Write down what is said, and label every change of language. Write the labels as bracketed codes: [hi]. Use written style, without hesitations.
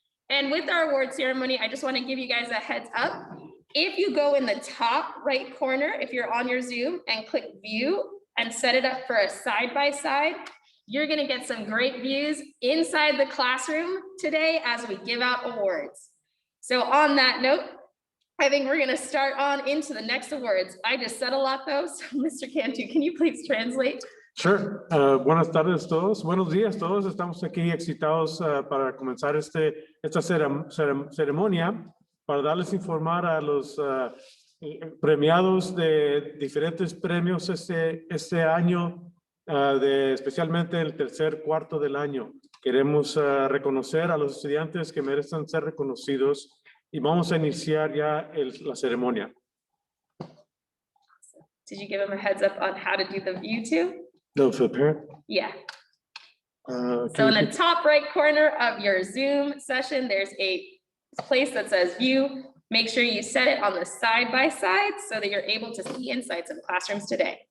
[en] And with our award ceremony, I just want to give you guys a heads up. If you go in the top right corner, if you're on your Zoom and click view and set it up for a side-by-side, you're going to get some great views inside the classroom today as we give out awards. So on that note, I think we're going to start on into the next awards. I just said a lot though, so Mr. Cantu, can you please translate? [es] Sure. Buenas tardes todos. Buenos días todos. Estamos aquí excitados para comenzar esta ceremonia para darles informar a los premiados de diferentes premios este año. Especialmente el tercer cuarto del año. Queremos reconocer a los estudiantes que merecen ser reconocidos y vamos a iniciar ya la ceremonia. [en] Did you give them a heads up on how to do the view too? No, for the parent? Yeah. So in the top right corner of your Zoom session, there's a place that says view. Make sure you set it on the side-by-side so that you're able to see inside some classrooms today.